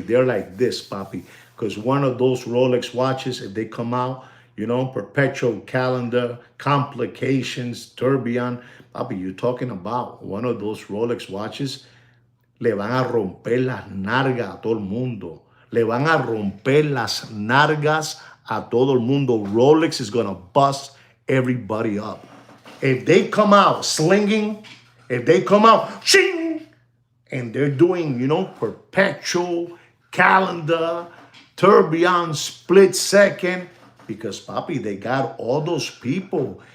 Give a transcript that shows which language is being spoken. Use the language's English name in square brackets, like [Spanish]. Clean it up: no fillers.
[English] They're like this, papi, because one of those Rolex watches, if they come out, you know, perpetual calendar, complications, tourbillon, papi, you're talking about one of those Rolex watches, [Spanish] le van a romper las nalgas a todo el mundo. Le van a romper las nalgas a todo el mundo. [English] Rolex is going to bust everybody up. If they come out slinging, if they come out, shing, and they're doing, you know, perpetual calendar, tourbillon, split second, because, papi, they got all those people.